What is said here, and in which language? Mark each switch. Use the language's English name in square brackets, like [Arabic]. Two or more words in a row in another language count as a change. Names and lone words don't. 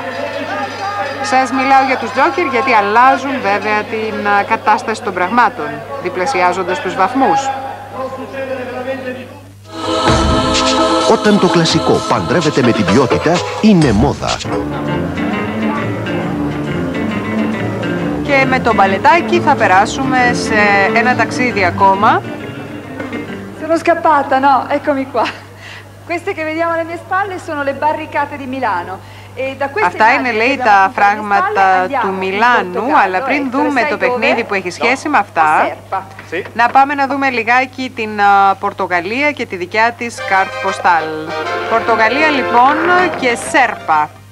[Greek] Σας μιλάω για τους τζόκερ γιατί αλλάζουν βέβαια την κατάσταση των πραγμάτων, διπλασιάζοντας τους βαθμούς. Όταν το κλασικό παντρεύεται με την ποιότητα, είναι μόδα. Και με το μπαλετάκι θα περάσουμε σε ένα ταξίδι ακόμα. [Italian] Sono scappata, no? Eccomi qua. Queste che vediamo alle mie spalle sono le barricate di Milano. [Greek] Αυτά είναι, λέει, τα φράγματα του Μιλάνου, αλλά πριν δούμε το παιχνίδι που έχει σχέση με αυτά, να πάμε να δούμε λιγάκι την Πορτογαλία και τη δικιά της [French] carte postale. [Greek] Πορτογαλία λοιπόν και Σέρπα.